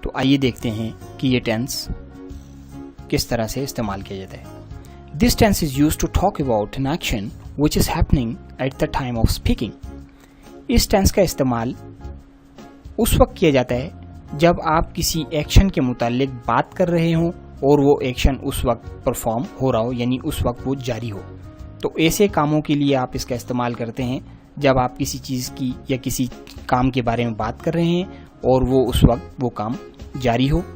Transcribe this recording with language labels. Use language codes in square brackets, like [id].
[ur] تو آئیے دیکھتے ہیں کہ یہ ٹینس کس طرح سے استعمال کیا جاتا ہے. [en] This tense is used to talk about an action which is happening at the time of speaking. [ur] اس tennis کا استعمال اس وقت کیا جاتا ہے جب آپ کسی ایکشن کے متعلق بات کر رہے ہوں اور وہ ایکشن اس وقت پرفارم ہو رہا ہو، یعنی اس وقت وہ جاری ہو. تو ایسے کاموں کے لیے آپ اس کا استعمال کرتے ہیں جب آپ کسی چیز کی یا کسی کام کے بارے میں بات کر رہے ہیں اور وہ اس وقت وہ کام جاری ہو.